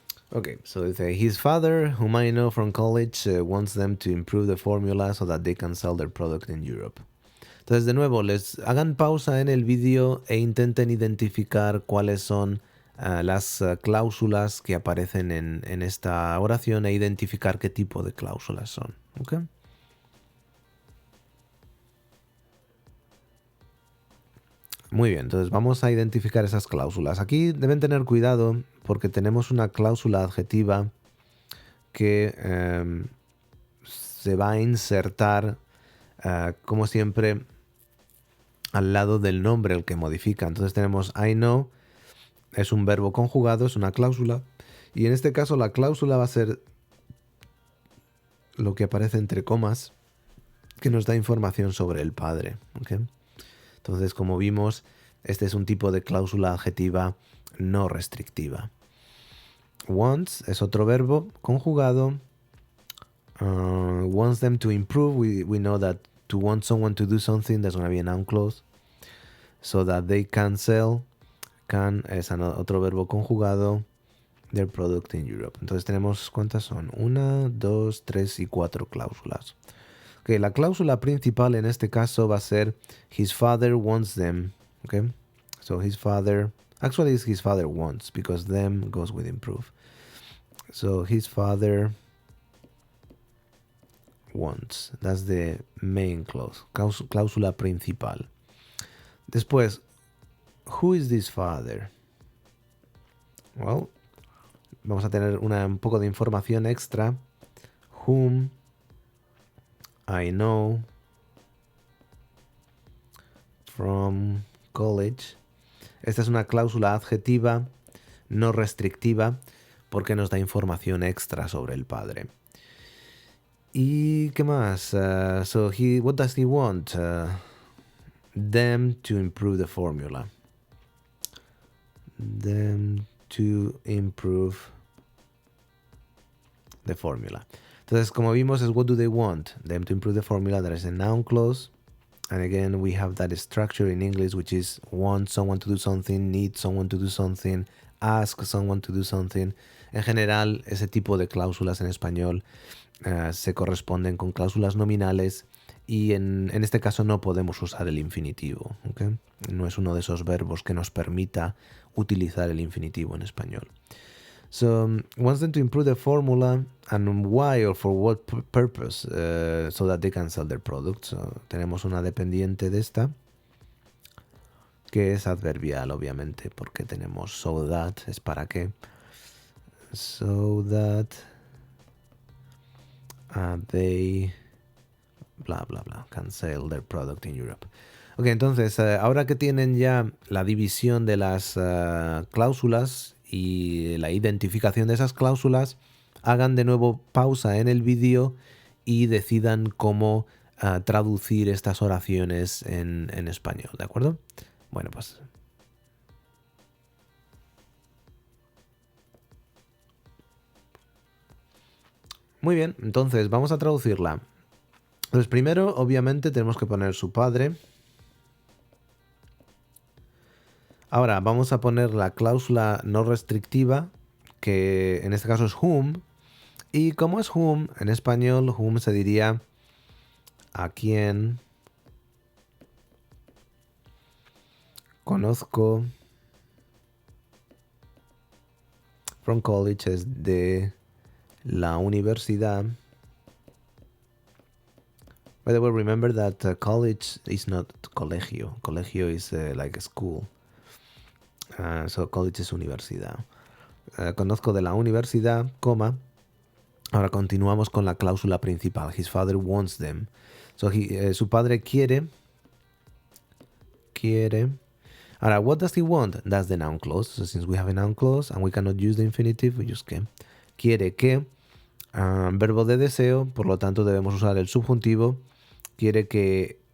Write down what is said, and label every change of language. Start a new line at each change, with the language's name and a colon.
English: Okay, so dice, his father, whom I know from college, wants them to improve the formula so that they can sell their product in Europe.
Spanish: Entonces, de nuevo, les hagan pausa en el vídeo e intenten identificar cuáles son las cláusulas que aparecen en esta oración e identificar qué tipo de cláusulas son. ¿Ok? Muy bien, entonces vamos a identificar esas cláusulas. Aquí deben tener cuidado porque tenemos una cláusula adjetiva que se va a insertar, como siempre, al lado del nombre el que modifica. Entonces tenemos
English: I know,
Spanish: es un verbo conjugado, es una cláusula. Y en este caso la cláusula va a ser lo que aparece entre comas, que nos da información sobre el padre. ¿Okay? Entonces, como vimos, este es un tipo de cláusula adjetiva no restrictiva. Wants es otro verbo conjugado.
English: Wants them to improve. We know that to want someone to do something, there's going to be a noun clause. So that they can sell.
Spanish: Can es otro verbo conjugado.
English: Their product in Europe.
Spanish: Entonces tenemos, ¿cuántas son? 1, 2, 3 y 4 cláusulas. Okay, la cláusula principal en este caso va a ser
English: his father wants them.
Spanish: Okay?
English: So his father, actually it's his father wants because them goes with improve. So his father wants. That's the main clause.
Spanish: Cláusula principal.
English: Después, who is this father?
Spanish: Well, vamos a tener un poco de información extra.
English: Whom I know from college.
Spanish: Esta es una cláusula adjetiva no restrictiva porque nos da información extra sobre el padre. ¿Y qué más?
English: What does he want? Them to improve the formula. Them to improve the formula.
Spanish: Entonces, como vimos, es
English: what do they want? Them to improve the formula. There is a noun clause. And again, we have that structure in English, which is want someone to do something, need someone to do something, ask someone to do something.
Spanish: En general, ese tipo de cláusulas en español se corresponden con cláusulas nominales y en este caso no podemos usar el infinitivo. ¿Okay? No es uno de esos verbos que nos permita utilizar el infinitivo en español.
English: So, wants them to improve the formula and why or for what purpose so that they can sell their product.
Spanish: So, tenemos una dependiente de esta que es adverbial, obviamente, porque tenemos
English: so that,
Spanish: es para qué.
English: So that they bla bla bla can sell their product in Europe.
Spanish: Ok, entonces ahora que tienen ya la división de las cláusulas y la identificación de esas cláusulas, hagan de nuevo pausa en el vídeo y decidan cómo traducir estas oraciones en español, ¿de acuerdo? Bueno, pues muy bien, entonces vamos a traducirla. Entonces primero, obviamente, tenemos que poner su padre. Ahora vamos a poner la cláusula no restrictiva, que en este caso es whom. Y como es whom, en español, whom se diría a quien conozco.
English: From college
Spanish: es de la universidad.
English: By the way, remember that college is not colegio. Colegio is like a school.
Spanish: So college es universidad. Conozco de la universidad, coma. Ahora continuamos con la cláusula principal.
English: His father wants them. So
Spanish: su padre quiere.
English: Ahora, what does he want? That's the noun clause. So since we have a noun clause and we cannot use the infinitive, we use que.
Spanish: Quiere que. Verbo de deseo, por lo tanto debemos usar el subjuntivo. Quiere que